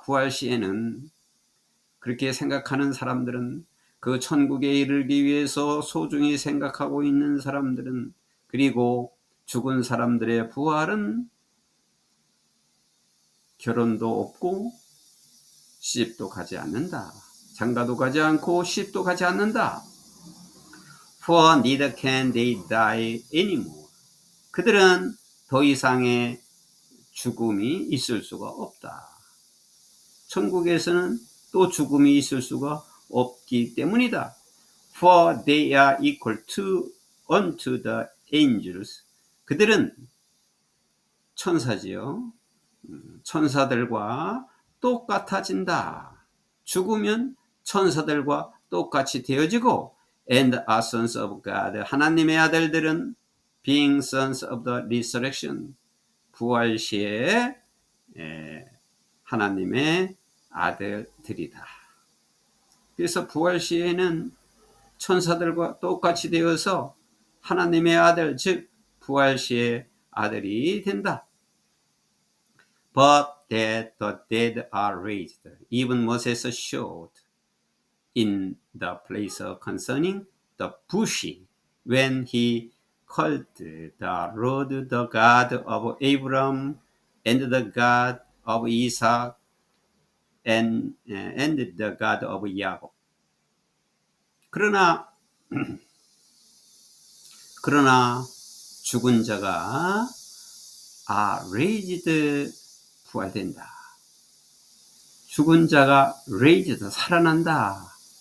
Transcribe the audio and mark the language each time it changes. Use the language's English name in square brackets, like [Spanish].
[Korean] 부활 시에는. 그렇게 생각하는 사람들은, 그 천국에 이르기 위해서 소중히 생각하고 있는 사람들은, 그리고 죽은 사람들의 부활은 결혼도 없고 시집도 가지 않는다. 장가도 가지 않고 시집도 가지 않는다. [English] For neither can they die anymore. [Korean] 그들은 더 이상의 죽음이 있을 수가 없다. 천국에서는 또 죽음이 있을 수가 없기 때문이다. [English] For they are equal to unto the angels. [Korean] 그들은 천사지요. 천사들과 똑같아진다. 죽으면 천사들과 똑같이 되어지고 [English] and are sons of God. [Korean] 하나님의 아들들은 [English] being sons of the resurrection. [Korean] 부활 시에 하나님의 아들들이다. 그래서 부활 시에는 천사들과 똑같이 되어서 하나님의 아들, 즉 부활 시의 아들이 된다. [English] But that the dead are raised. Even Moses showed in the place concerning the bush when he called the Lord the God of Abraham and the God of Isaac and the God of Jacob. [Korean] 그러나 죽은 자가 raised 부활된다. 죽은 자가 raised 살아난다.